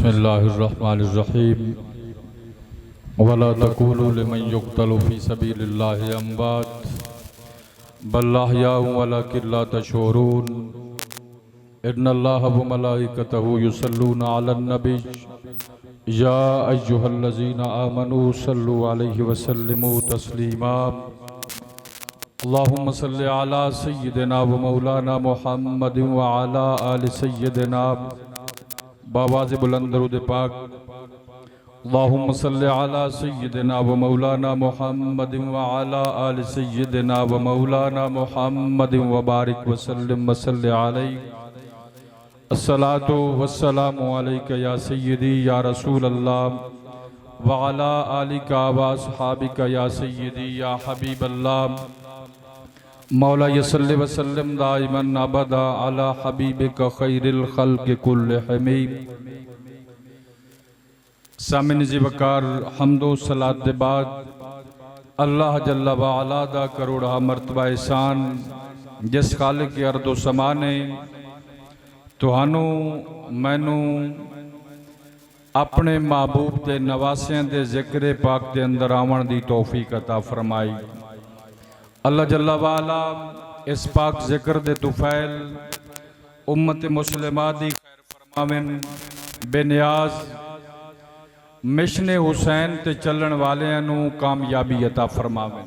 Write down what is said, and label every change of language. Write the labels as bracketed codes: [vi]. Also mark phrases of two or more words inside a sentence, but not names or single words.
[ar] بسم الله الرحمن الرحيم ولا تقولوا لمن يقتل في سبيل الله أموات بل أحياء ولكن لا تشعرون إن الله وملائكته يصلون على النبي يا أيها الذين آمنوا صلوا عليه وسلموا تسليما اللهم صل على سيدنا و مولانا محمد و على آل سيدنا [pa] باآواز بلند درود پاک [ar] اللهم صل على سيدنا و مولانا محمد و على آل سيدنا و مولانا محمد و بارك و سلم و صل عليه الصلاة والسلام عليك يا سيدي يا رسول الله و على آلك و أصحابك يا سيدي يا حبيب الله مولا يصلي و سلم دائما أبدا على حبيبك خير الخلق كلهم. [pa] سامعین ذی وقار حمد و صلوٰۃ دے بعد اللہ [ar] جل وعلا [pa] دا کروڑاں مرتبہ احسان جس خالق ارض و سما نے تہانوں مینوں اپنے محبوب کے نواسیاں دے ذکر پاک کے اندر آون دی توفیق عطا فرمائی. اللہ [ar] جل وعلا [pa] اس پاک ذکر دے طفیل امت مسلمہ دی خیر فرماون بے نیاز مشن حسین تے چلن والیاں نوں کامیابی عطا فرماون.